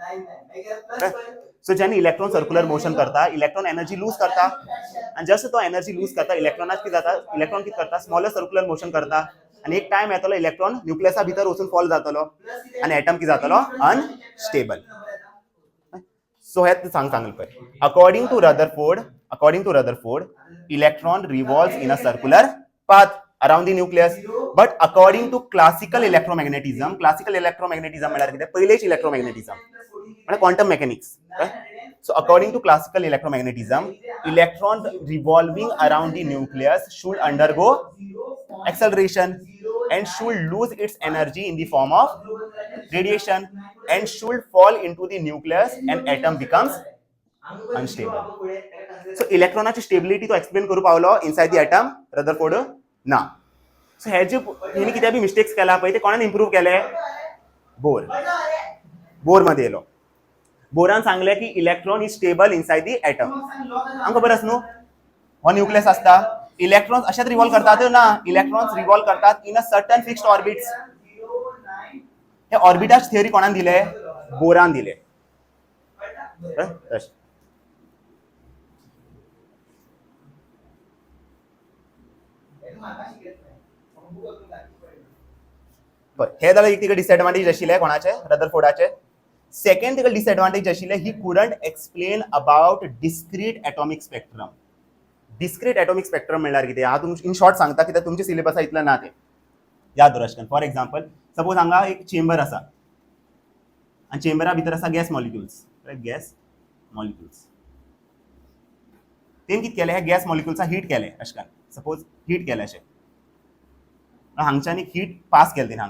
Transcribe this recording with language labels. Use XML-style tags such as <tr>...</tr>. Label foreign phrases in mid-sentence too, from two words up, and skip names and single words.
<kok>सो जेन्ना</kok> <en>electron circular motion</en> <kok>करता,</kok> <en>electron energy lose</en> <kok>करता, आनी जस्ट तो</kok> <en>energy lose</en> <kok>करता, इलेक्ट्रॉनाक कितें जाता, इलेक्ट्रॉन कितें करता,</kok> <en>smaller circular motion</en> <kok>करता, आनी एक टाइम येतलो इलेक्ट्रॉन न्यूक्लियसा भितर वचून फॉल जातलो, आनी एटम कितें जातलो, अनस्टेबल. सो हे सांगलें पळय.</kok> <en>according to Rutherford, electron revolves in a circular path around the nucleus. But according to classical electromagnetism</en> <kok>म्हळ्यार कितें, पयलेच</kok> <en>इलेक्ट्रोमॅग्नेटिझम म्हळ्यार quantum mechanics. So according to classical electromagnetism, electron revolving around the nucleus should undergo acceleration and should lose its energy in the form of radiation and should fall into the nucleus and atom becomes unstable.</en> <kok>So इलेक्ट्रॉनाची स्टेबिलिटी तो एक्सप्लेन करू पावलो</kok> <en>inside the atom,</en> <kok>रदरफोर्ड ना. सो हे जे हेणी कितें बी मिस्टेक्स केला पळय ते कोणान इम्प्रूव केले, बोर मध्ये येलो. बोरान सांगले की</kok> <en>electron is stable inside the atom.</en> <kok>आमकां खबर आसा न्हू, हो न्यूक्लियस आसता, इलेक्ट्रॉन्स अशेंच रिवॉल्व करतात ना, इलेक्ट्रॉन्स रिवॉल्व करतात</kok> <en>in a certain fixed orbits.</en> <kok>हे ऑर्बिटाची थियरी कोणान दिले, बोरान दिले. हे जाल्यार एक तिका डिसएडवांटेज आशिल्ले कोणाचे, रदरफोर्डाचे. सेकंड तिका डिसएडवांटेज आशिल्ले,</kok> <en>he couldn't explain about discrete atomic spectrum. discrete atomic spectrum</en> <kok>म्हणल्यार कितें, हांव तुमकां</kok> <en>in short</en> <kok>सांगता, कित्याक तुमच्या सिलेबसा इतलें ना तें, याद दवरात.</kok> <en>for example, suppose</en> <kok>हांगा एक चेंबर आसा आनी चेंबरा भितर आसा</kok> <en>gas molecules,</en> <kok>तेन कितें केलें, हे गॅस मॉलिक्युल्सा हीट केलें अशें काय, सपोज हीट केलें अशें, हांगच्यान एक हीट पास केलें हांगा.</kok>